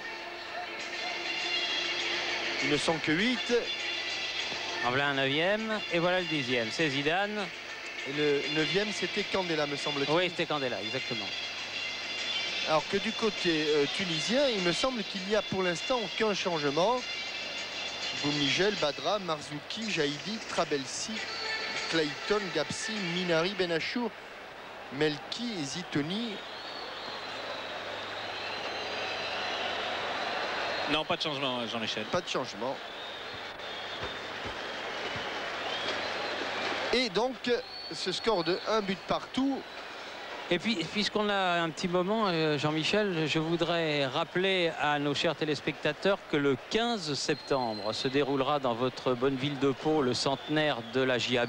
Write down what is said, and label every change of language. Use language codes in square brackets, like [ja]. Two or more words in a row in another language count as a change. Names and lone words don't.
[fr] Ils ne sont que 8. En voilà un 9e et voilà le 10e. C'est Zidane. Et le 9e, c'était Candela, me semble-t-il. Oui, c'était Candela, exactement. Alors que du côté tunisien, il me semble qu'il n'y a pour l'instant aucun changement. Boumigel, Badra, Marzouki, Jaïdi, Trabelsi, Clayton, Gapsi, Minari, Benachour, Melki et Zitoni. Non, pas de changement, Jean-Michel. Pas de changement. Et donc, ce score de 1 but partout. Et puis, puisqu'on a un petit moment, Jean-Michel, je voudrais rappeler à nos chers téléspectateurs que le 15 septembre se déroulera dans votre bonne ville de Pau le centenaire de la JAB.